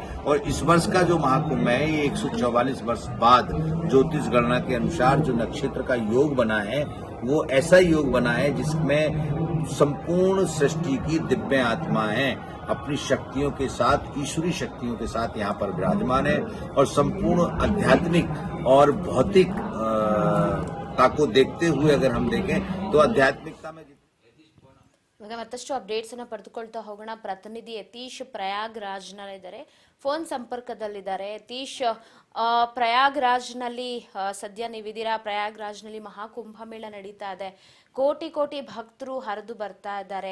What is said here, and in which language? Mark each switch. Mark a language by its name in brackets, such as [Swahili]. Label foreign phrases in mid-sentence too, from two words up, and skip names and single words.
[Hindi] और इस वर्ष का जो महाकुंभ है ये 144 वर्ष बाद ज्योतिष गणना के अनुसार जो नक्षत्र का योग बना है वो ऐसा योग बना है जिसमें संपूर्ण सृष्टि की दिव्य आत्मा है अपनी शक्तियों के साथ, ईश्वरी शक्तियों के साथ यहाँ पर विराजमान है और संपूर्ण आध्यात्मिक और भौतिकता को देखते हुए अगर हम देखें तो आध्यात्मिकता में [Kannada] ಇವಾಗ ಮತ್ತಷ್ಟು ಅಪ್ಡೇಟ್ಸ್ ಅನ್ನ ಪಡೆದುಕೊಳ್ತಾ ಹೋಗೋಣ. ಪ್ರತಿನಿಧಿ ಯತೀಶ್ ಪ್ರಯಾಗ್ರಾಜ್ನಲ್ಲಿದ್ದಾರೆ, ಫೋನ್ ಸಂಪರ್ಕದಲ್ಲಿದ್ದಾರೆ. ಯತೀಶ್, ಪ್ರಯಾಗ್ರಾಜ್ನಲ್ಲಿ ಸದ್ಯ ನೀವಿದ್ದೀರಾ. ಪ್ರಯಾಗ್ರಾಜ್ನಲ್ಲಿ ಮಹಾಕುಂಭಮೇಳ ನಡೀತಾ ಇದೆ, ಕೋಟಿ ಕೋಟಿ ಭಕ್ತರು ಹರಿದು ಬರ್ತಾ ಇದ್ದಾರೆ.